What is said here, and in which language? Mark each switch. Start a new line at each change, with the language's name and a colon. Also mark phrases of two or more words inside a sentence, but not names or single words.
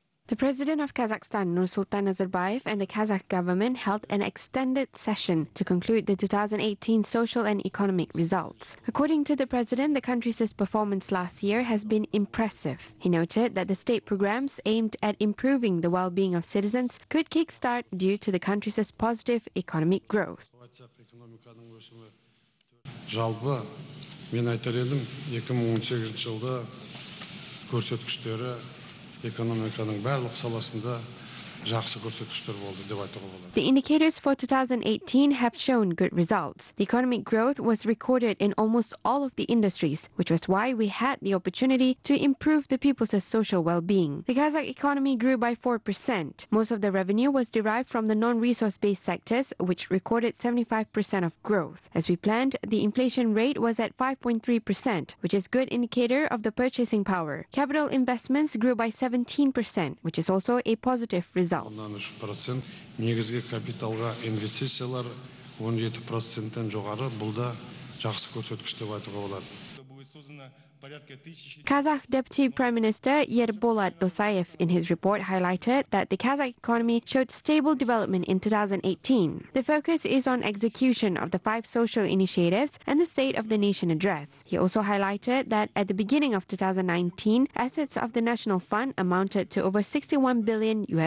English: The president of Kazakhstan, Nursultan Nazarbayev, and the Kazakh government held an extended session to conclude the 2018 social and economic results. According to the president, the country's performance last year has been impressive. He noted that the state programs aimed at improving the well-being of citizens could kickstart due to the country's positive economic growth.
Kazakh: Жалпы мен айтар едім 2018 жылда көрсеткіштері экономиканың барлық саласында жақсы көрсеткіштер болды деп айтуға болады.
English: The indicators for 2018 have shown good results. The economic growth was recorded in almost all of the industries, which was why we had the opportunity to improve the people's social well-being. The Kazakh economy grew by 4%. Most of the revenue was derived from the non-resource-based sectors, which recorded 75% of growth. As we planned, the inflation rate was at 5.3%, which is a good indicator of the purchasing power. Capital investments grew by 17%, which is also a positive result.
Kazakh: Негізгі капиталға инвестициялар 17%-тен жоғары, бұл да жақсы көрсеткіш деп айтуға болады.
English: Kazakh Deputy Prime Minister Yerbolat Dosayev in his report highlighted that the Kazakh economy showed stable development in 2018. The focus is on execution of the 5 social initiatives and the State of the Nation address. He also highlighted that at the beginning of 2019, assets of the National Fund amounted to over $61 billion.